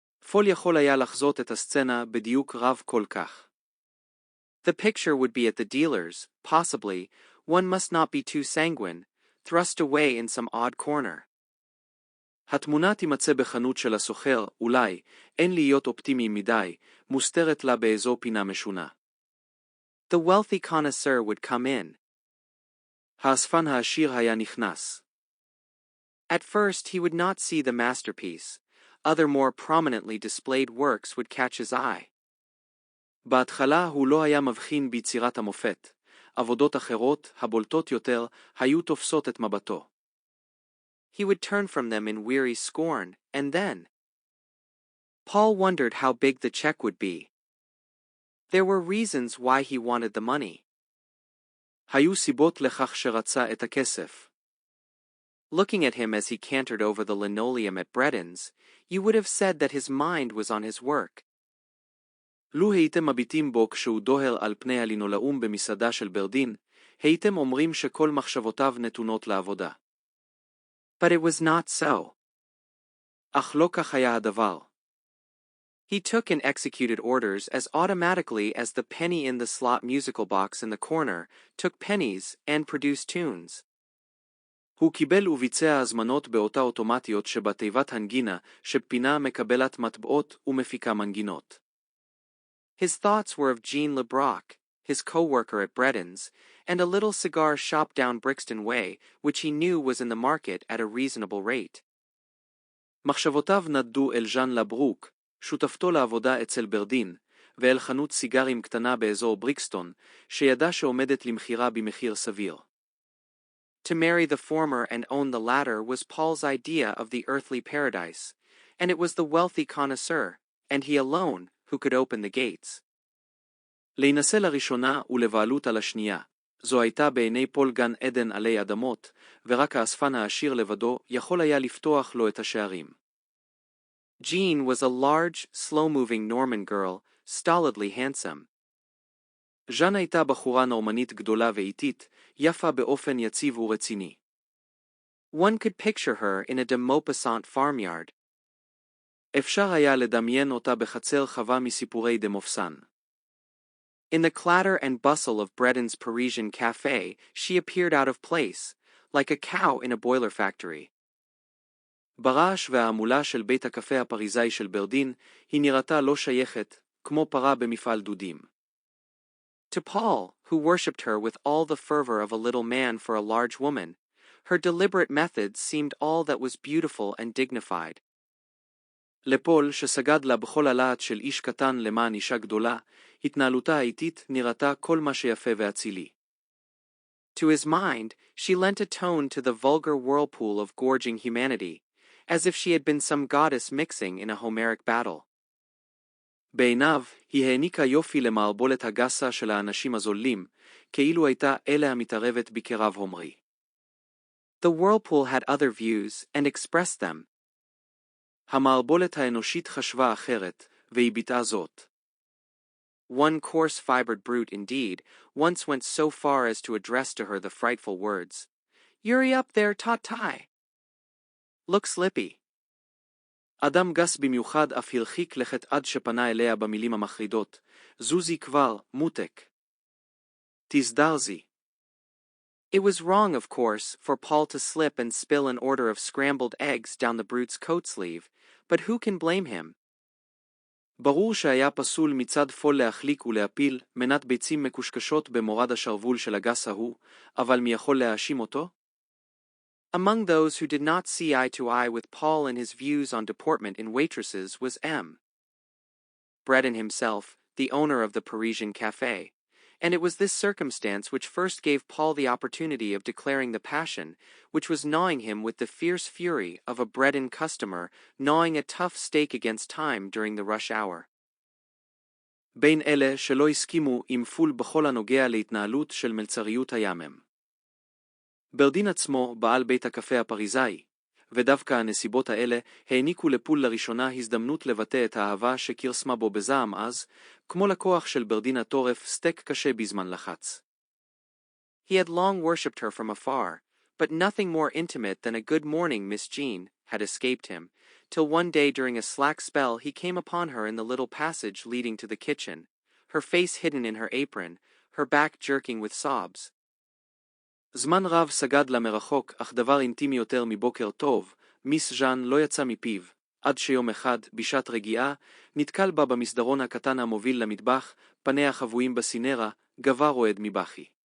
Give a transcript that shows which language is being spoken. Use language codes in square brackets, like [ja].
[he] פול יכול היה לחזות את הסצנה בדיוק רב כל כך. [en] The picture would be at the dealer's, possibly, one must not be too sanguine, thrust away in some odd corner. [he] התמונה תימצא בחנות של הסוחר, אולי, אין להיות אופטימי מדי, מוסתרת לה באיזו פינה משונה. [en] The wealthy connoisseur would come in. [he] האספן העשיר היה נכנס. [en] At first he would not see the masterpiece. Other more prominently displayed works would catch his eye. [he] בהתחלה הוא לא היה מבחין ביצירת המופת. עבודות אחרות, הבולטות יותר, היו תופסות את מבטו. [en] He would turn from them in weary scorn, and then Paul wondered how big the check would be. There were reasons why he wanted the money. [he] היו סיבות לכך שרצה את הכסף. [en] Looking at him as he cantered over the linoleum at Breden's, you would have said that his mind was on his work. [he] לו הייתם מביטים בו כשהוא דוהר על פני הלינולאום במסעדה של ברדין, הייתם אומרים שכל מחשבותיו נתונות לעבודה. [en] But it was not so. [he] אך לא כך היה הדבר. [en] He took and executed orders as automatically as the penny in the slot musical box in the corner took pennies and produced tunes. [he] הוא קיבל וביצע הזמנות באותה אוטומטיות שבתיבת הנגינה שפינה מקבלת מטבעות ומפיקה מנגינות. [en] His thoughts were of Jean LeBrock, his co-worker at Breden's, and a little cigar shop down Brixton Way, which he knew was in the market at a reasonable rate. [he] מחשבותיו נדדו אל ז'אן לברוק, שותפתו לעבודה אצל ברדין, ואל חנות סיגרים קטנה באזור בריקסטון, שידע שעומדת למכירה במחיר סביר. [en] To marry the former and own the latter was Paul's idea of the earthly paradise, and it was the wealthy connoisseur, and he alone, who could open the gates. [he] להינשא לראשונה ולבעלות על השנייה. זו הייתה בעיני פול גן עדן עלי אדמות, ורק האספן העשיר לבדו יכול היה לפתוח לו את השערים. [en] Jean was a large, slow-moving Norman girl, stolidly handsome. [he] ז'אן הייתה בחורה נורמנית גדולה ואיטית, יפה באופן יציב ורציני. [en] One could picture her in a de Maupassant farmyard. [he] אפשר היה לדמיין אותה בחצר חווה מסיפורי דה מופסן. [en] In the clatter and bustle of Breden's Parisian café, she appeared out of place, like a cow in a boiler factory. [he] ברעש וההמולה של בית הקפה הפריזאי של ברדין, היא נראתה לא שייכת, כמו פרה במפעל דודים. [en] To Paul, who worshipped her with all the fervor of a little man for a large woman, her deliberate methods seemed all that was beautiful and dignified. [he] לפול, שסגד לה בכל הלהט של איש קטן למען אישה גדולה, התנהלותה האיטית נראתה כל מה שיפה ואצילי. [en] To his mind, she lent a tone to the vulgar whirlpool of gorging humanity, as if she had been some goddess mixing in a Homeric battle. [he] בעיניו, היא העניקה יופי למערבולת הגסה של האנשים הזולים, כאילו הייתה אלה המתערבת בקרב הומרי. [en] The whirlpool had other views, and expressed them. [he] המערבולת האנושית חשבה אחרת, והיא ביטאה זאת. [en] One coarse-fibered brute, indeed, once went so far as to address to her the frightful words, "Yuri up there, tot-tie. Look slippy." [he] אדם גס במיוחד אף הרחיק לכת עד שפנה אליה במילים המחרידות, זוזי כבר, מותק. תזדרזי. [en] It was wrong, of course, for Paul to slip and spill an order of scrambled eggs down the brute's coat sleeve, but who can blame him? [he] ברור שהיה פסול מצד פול להחליק ולהפיל מנת ביצים מקושקשות במורד השרוול של הגס ההוא, אבל מי יכול להאשים אותו? [en] Among those who did not see eye to eye with Paul in his views on deportment in waitresses was M. Breden himself, the owner of the Parisian café, and it was this circumstance which first gave Paul the opportunity of declaring the passion, which was gnawing him with the fierce fury of a Breden customer gnawing a tough steak against time during the rush hour. [he] בין אלה שלא הסכימו עם פול בכל הנוגע להתנהלות של מלצריות הימם. ברדין עצמו בעל בית הקפה הפריזאי, ודווקא הנסיבות האלה העניקו לפול לראשונה הזדמנות לבטא את האהבה שכרסמה בו בזעם אז, כמו לקוח של ברדין הטורף סטייק קשה בזמן לחץ. [en] He had long worshipped her from afar, but nothing more intimate than a good morning, Miss Jean, had escaped him, till one day during a slack spell he came upon her in the little passage leading to the kitchen, her face hidden in her apron, her back jerking with sobs. [he] זמן רב סגד לה מרחוק, אך דבר אינטימי יותר מבוקר טוב, מיס ז'אן לא יצא מפיו, עד שיום אחד, בשעת רגיעה, נתקל בה במסדרון הקטן המוביל למטבח, פניה חבויים בסינרה, גבה רועד מבכי.